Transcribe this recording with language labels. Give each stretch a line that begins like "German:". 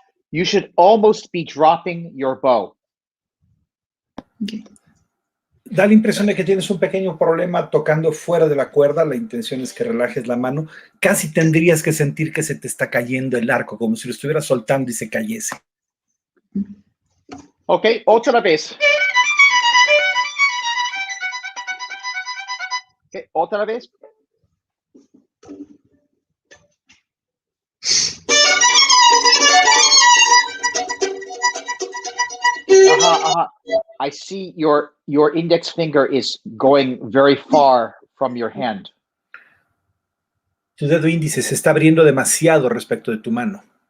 English: You should almost be dropping your bow. Okay.
Spanish: Da la impresión de que tienes un pequeño problema tocando fuera de la cuerda. La intención es que relajes la mano. Casi tendrías que sentir que se te está cayendo el arco, como si lo estuvieras soltando y se cayese. Ok, otra vez. Okay, otra vez.
English: I see your index finger is going very far from your hand.
Spanish: Tu dedo índice se está abriendo demasiado respecto de tu mano.